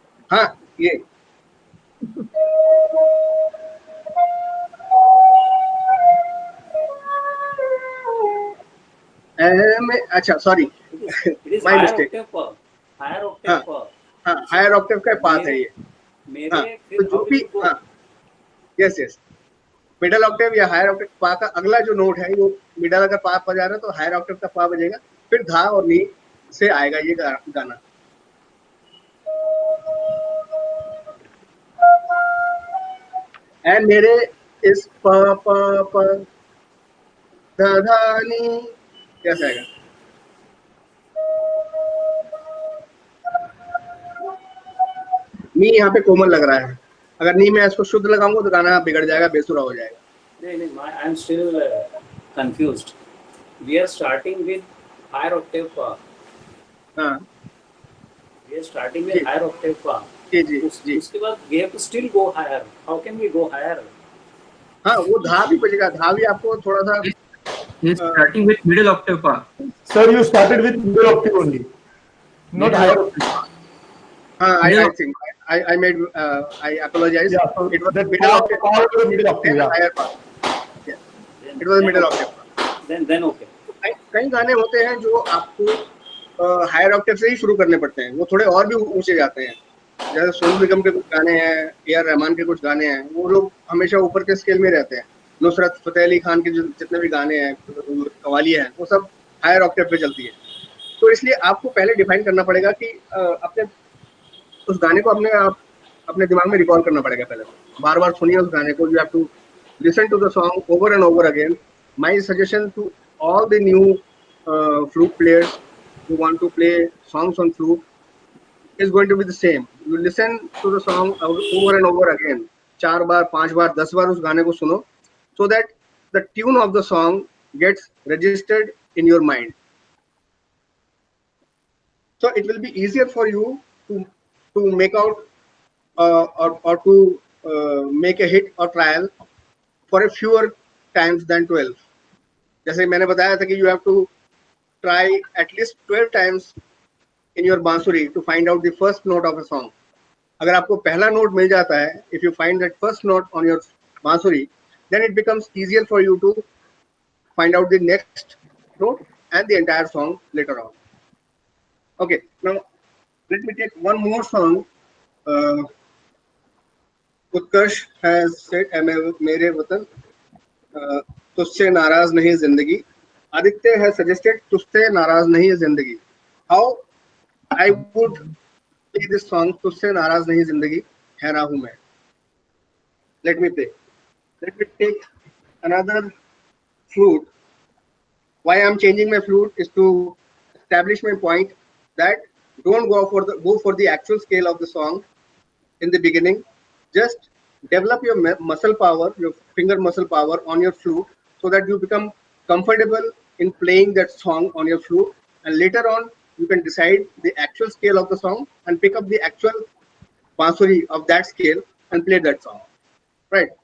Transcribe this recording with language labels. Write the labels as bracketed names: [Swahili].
[Hindi] हाँ, ये अच्छा [English] Sorry, my mistake. Higher octave Pa. [Hindi] हाँ, हायर ऑक्टेव का पाथ है ये. हाँ, तो जो भी हाँ, यस मिडल ऑक्टेव या हायर ऑक्टेव पा का अगला जो नोट है वो मिडल अगर पा बजा रहा है तो हायर ऑक्टेव का पा बजेगा, फिर धा और नी से आएगा ये गाना. एंड मेरे इस प प प धा धा नी कैसे आएगा? नी यहाँ पे कोमल लग रहा है, अगर नी मैं इसको शुद्ध लगाऊंगा तो गाना बिगड़ जाएगा, बेसुरा हो जाएगा. [English] नहीं, I am still confused. We are starting with higher octave Pa. [Hindi] हाँ, [English] We are starting with higher octave Pa. [Hindi] जी. उसके बाद [English] we have to still go higher. How can we go higher? [Hindi] हाँ, वो धा भी बजेगा, धा भी आपको थोड़ा सा. [English] Starting with middle octave Pa. Sir, you started with middle octave only, not higher octave. I think I made I apologize. Yeah, so it was that middle octave. middle octave. Yeah. Higher part. Yeah. It was middle octave. Then okay. [Hindi] कई गाने होते हैं जो आपको higher Octave से ही शुरू करने पड़ते हैं, वो थोड़े और भी ऊंचे जाते हैं. जैसे सोनू निगम के कुछ गाने हैं, ए.आर. रहमान के कुछ गाने हैं, वो लोग हमेशा ऊपर के स्केल में रहते हैं. नुसरत फतेह अली खान के जो जितने भी गाने हैं, कवाली हैं, वो सब हायर ऑक्टेव पे चलती है. तो इसलिए आपको पहले डिफाइन करना पड़ेगा कि अपने उस गाने को अपने दिमाग में रिकॉल करना पड़ेगा. पहले बार बार सुनिए उस गाने को. [English] You have to listen to the song over and over again. My suggestion to all the new flute players who want to play songs on flute is going to be the same. You listen to the song over and over again. [Hindi] 4 बार, 5 बार, 10 बार उस गाने को सुनो, [English] so that the tune of the song gets registered in your mind. So it will be easier for you to make out or to make a hit or trial for a fewer times than 12. [Hindi] जैसे मैंने बताया था कि [English] you have to try at least 12 times in your bansuri to find out the first note of a song. [Hindi] अगर आपको पहला note मिल जाता है, [English] if you find that first note on your bansuri, then it becomes easier for you to find out the next note and the entire song later on. Okay, now let me take one more song. Utkarsh has said, [Hindi] मेरे वतन तुझसे नाराज नहीं जिंदगी. [English] Aditya has suggested [Hindi] तुझसे नाराज नहीं जिंदगी. [English] How I would play this song, [Hindi] तुझसे नाराज नहीं जिंदगी हैरा हूँ मैं. [English] Let me play. Let me take another flute. Why I am changing my flute is to establish my point that don't go for the actual scale of the song in the beginning. Just develop your muscle power, your finger muscle power on your flute, so that you become comfortable in playing that song on your flute, and later on you can decide the actual scale of the song and pick up the actual bansuri of that scale and play that song. Right?